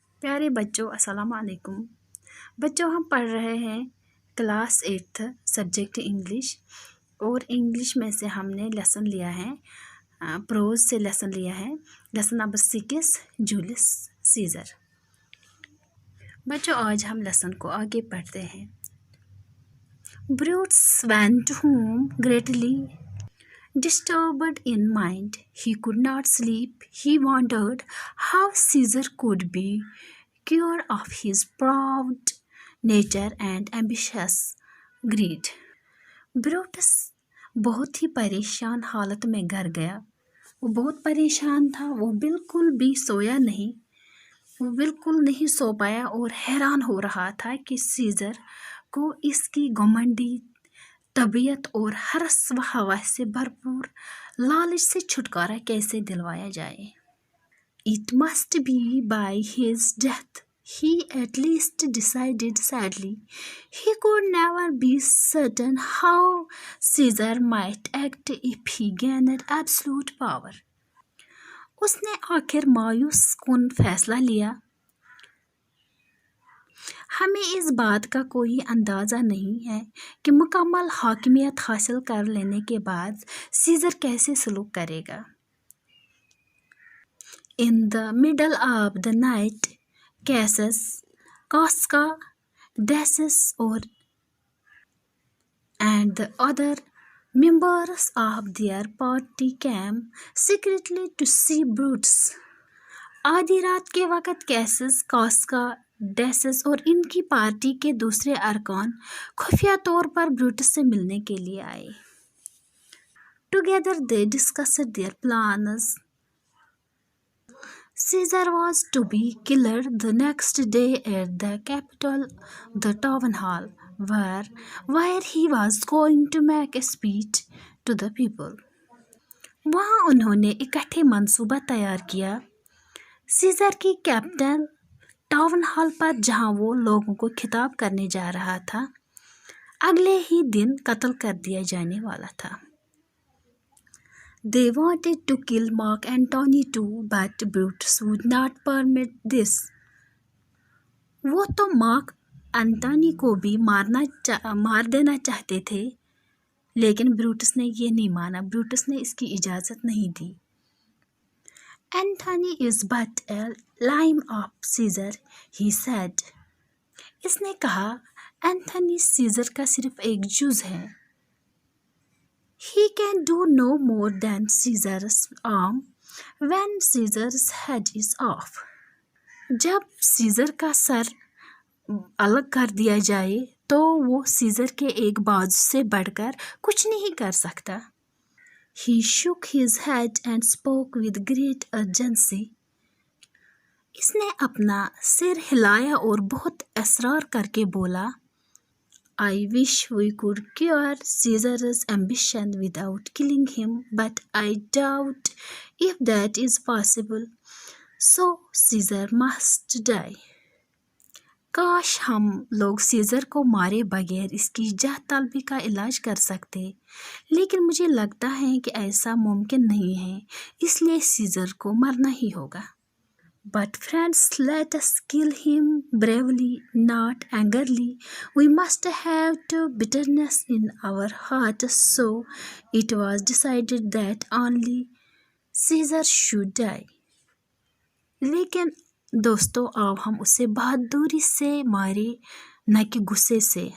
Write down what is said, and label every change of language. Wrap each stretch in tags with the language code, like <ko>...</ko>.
<hi>प्यारे बच्चों, अस्सलाम वालेकुम। बच्चों, हम पढ़ रहे हैं क्लास 8 सब्जेक्ट इंग्लिश। और इंग्लिश में से हमने लेसन लिया है, प्रोज से लेसन लिया है, लेसन नंबर 6 जूलियस सीजर। बच्चों, आज हम लेसन को आगे पढ़ते हैं।</hi> <en>Brutus went home greatly disturbed in mind. He could not sleep. He wondered how Caesar could be cured of his proud nature and ambitious greed.</en> <hi>Brutus बहुत ही परेशान हालत में घर गया। वो बहुत परेशान था, वो बिल्कुल भी सोया नहीं, वो बिल्कुल नहीं सो पाया और हैरान हो रहा था कि सीजर को इसकी घमंडी तबीयत और हरस व हवस से भरपूर लालच से छुटकारा कैसे दिलवाया जाए।</hi> <en>It must be by his death, he at least decided sadly. He could never be certain how Caesar might act if he gained absolute power.</en> <hi>उसने आखिर मायूस कुन फैसला लिया। हमें इस बात का कोई अंदाज़ा नहीं है कि मुकम्मल हाकिमियत हासिल कर लेने के बाद सीजर कैसे सलूक करेगा।</hi> <en>In the middle of the night, Cassius, Casca, Decius and the other members of their party came secretly to see Brutus.</en> <hi>आधी रात के वक़्त कैसस, कास्का, डेसिस और इनकी पार्टी के दूसरे अरकान खुफिया तौर पर ब्रूटस से मिलने के लिए आए।</hi> <en>Together they discussed their plans. Caesar was to be killed the next day at the Capitol, the town hall, where he was going to make a speech to the people.</en> <hi>वहाँ उन्होंने इकट्ठे मंसूबा तैयार किया सीजर की capital town hall पर, जहाँ वो लोगों को खिताब करने जा रहा था। अगले ही दिन कत्ल कर दिया जाने वाला था।</hi> <en>They wanted to kill Mark Antony too, but Brutus would not permit this.</en> <hi>वो तो मार्क एंटोनी को भी मार देना चाहते थे, लेकिन ब्रूटस ने ये नहीं माना। ब्रूटस ने इसकी इजाज़त नहीं दी।</hi> <en>Antony is but a limb of Caesar, he said.</en> <hi>इसने कहा, एंथनी सीजर का सिर्फ एक जुज है।</hi> <en>He can do no more than Caesar's arm when Caesar's head is off.</en> <hi>जब सीजर का सर अलग कर दिया जाए तो वो सीजर के एक बाजू से बढ़कर कुछ नहीं कर सकता।</hi> <en>He shook his head and spoke with great urgency.</en> <hi>इसने अपना सिर हिलाया और बहुत असरार करके बोला,</hi> <en>I wish we could cure Caesar's ambition without killing him, but I doubt if that is possible. So Caesar must die.</en> <hi>काश हम लोग सीजर को मारे बगैर इसकी जाह तलबी का इलाज कर सकते, लेकिन मुझे लगता है कि ऐसा मुमकिन नहीं है, इसलिए सीजर को मरना ही होगा।</hi> <en>But friends, let us kill him bravely, not angrily. We must have the bitterness in our hearts. So it was decided that only Caesar should die.</en> <hi>लेकिन दोस्तों, अब हम उसे बहादुरी से मारे, न कि गुस्से से।</hi>